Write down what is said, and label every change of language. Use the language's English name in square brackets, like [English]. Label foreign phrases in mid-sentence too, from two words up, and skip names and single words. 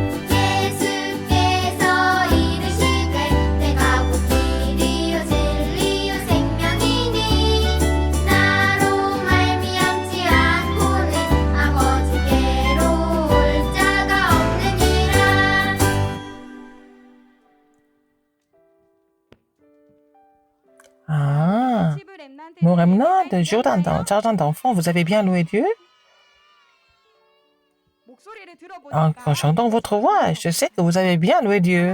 [Korean] 예수께서 이르시되 내가 곧 길이요 진리요 생명이니 나로 말미암지 않고는 아버지께로 올 자가 없느니라. [French] Ah, mon remnant de jardin d'enfants, vous avez bien loué Dieu? Quand j'entends votre voix, je sais que vous avez bien loué Dieu.